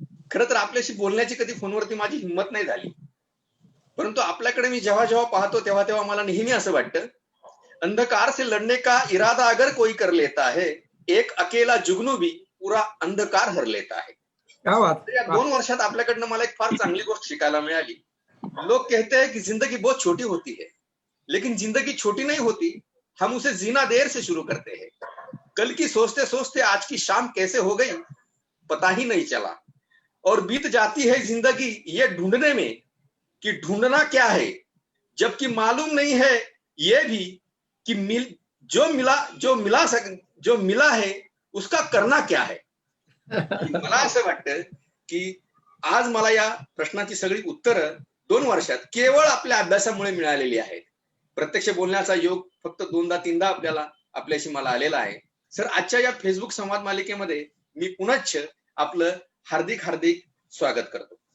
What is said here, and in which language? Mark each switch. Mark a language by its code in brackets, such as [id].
[mr] खरं तर आपल्याशी बोलण्याची कधी फोनवरती माझी हिंमत नाही झाली, परंतु आपल्याकडे मी जेव्हा जेव्हा पाहतो तेव्हा तेव्हा मला नेहमी असं वाटतं, [hi] अंधकार से लढने का इरादा अगर कोई कर लेता है, एक अकेला जुगनू भी पुरा अंधकार हर लेता है. [mr] या 2 वर्षात आपल्याकडनं मला एक फार चांगली गोष्ट शिकायला मिळाली. [hi] लोग कहते हैं कि जिंदगी बहुत छोटी होती है, लेकिन जिंदगी छोटी नहीं होती, हम उसे जीना देर से शुरू करते हैं. कल की सोचते सोचते आज की शाम कैसे हो गई पता ही नहीं चला, और बीत जाती है जिंदगी ये ढूंढने में कि ढूंढना क्या है, जबकि मालूम नहीं है ये भी कि जो मिला है उसका करना क्या है. [mr] मला असं वाटतं की आज मला या प्रश्नाची सगळी उत्तरं 2 वर्षात केवळ आपल्या अभ्यासामुळे मिळालेली आहेत. प्रत्यक्ष बोलण्याचा योग फक्त 2दा-3दा आपल्याशी मला आलेला आहे. सर, आजच्या या फेसबुक संवाद मालिकेमध्ये मी पुनश्च आपलं हार्दिक हार्दिक स्वागत करतो.